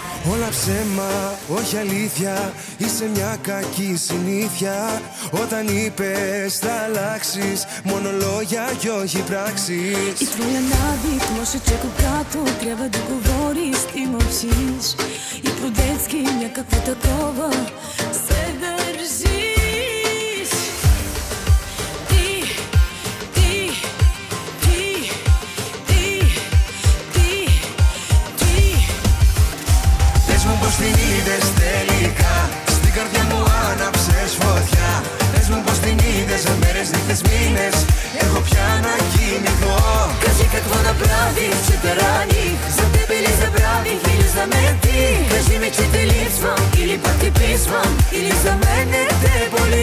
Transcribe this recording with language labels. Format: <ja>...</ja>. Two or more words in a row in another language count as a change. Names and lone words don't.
<el>Όλα ψέμα, όχι αλήθεια, είσαι μια κακή συνήθεια. Όταν είπες θα αλλάξεις, μόνο λόγια κι όχι πράξεις.</el> <bg>И твоя навик може чеко като трябва да говориш, ти мълчиш. И по-детски някакво такова се държиш.</bg> <el>Πες μου πως την είδες τελικά, στην καρδιά μου άναψες φωτιά. Πες μου πως την είδες, μέρες, νύχτες, μήνες, έχω πια να κοιμηθώ.</el> <bg>Кажи какво направих, че те раних, за тебе ли забравих или за мен ти? Кажи ми, че те липсвам или пък ти писвам, или за мен не те боли.</bg>